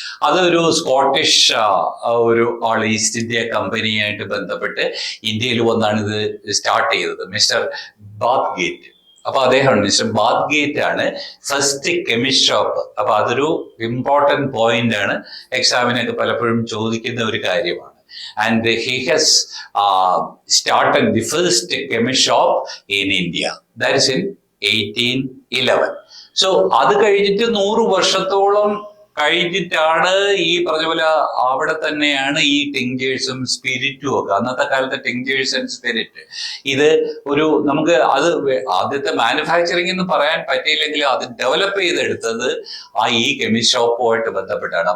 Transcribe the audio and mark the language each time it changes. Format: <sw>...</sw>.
<ml>അതൊരു സ്കോട്ടിഷ് ഒരു ആൾ east India കമ്പനിയായിട്ട് ബന്ധപ്പെട്ട് ഇന്ത്യയിൽ വന്നാണ് ഇത് സ്റ്റാർട്ട് ചെയ്തത്, മിസ്റ്റർ ബാത്ഗേറ്റ്. അപ്പൊ അദ്ദേഹമാണ് മിസ്റ്റർ ബാത്ഗേറ്റ് ആണ് ഫസ്റ്റ് കെമിസ്റ്റ് ഷോപ്പ്. അപ്പൊ അതൊരു ഇമ്പോർട്ടന്റ് പോയിന്റ് ആണ്, എക്സാമിനൊക്കെ പലപ്പോഴും ചോദിക്കുന്ന ഒരു കാര്യമാണ്.</ml> <en>And he has started the first chemist shop in India. That is in 1811.</en> <ml>So അത് കഴിഞ്ഞിട്ട് 100 വർഷത്തോളം കഴിഞ്ഞിട്ടാണ് ഈ പറഞ്ഞ പോലെ അവിടെ തന്നെയാണ് ഈ ടിങ്ചേഴ്സും സ്പിരിറ്റും ഒക്കെ. അന്നത്തെ കാലത്തെ ടിങ്ചേഴ്സ് ആൻഡ് സ്പിരിറ്റ് ഇത് ഒരു നമുക്ക് അത് ആദ്യത്തെ മാനുഫാക്ചറിങ് എന്ന് പറയാൻ പറ്റിയില്ലെങ്കിലും അത് ഡെവലപ്പ് ചെയ്തെടുത്തത് ഈ കെമിസ്റ്റ് ഷോപ്പുമായിട്ട് ബന്ധപ്പെട്ടാണ്.</ml>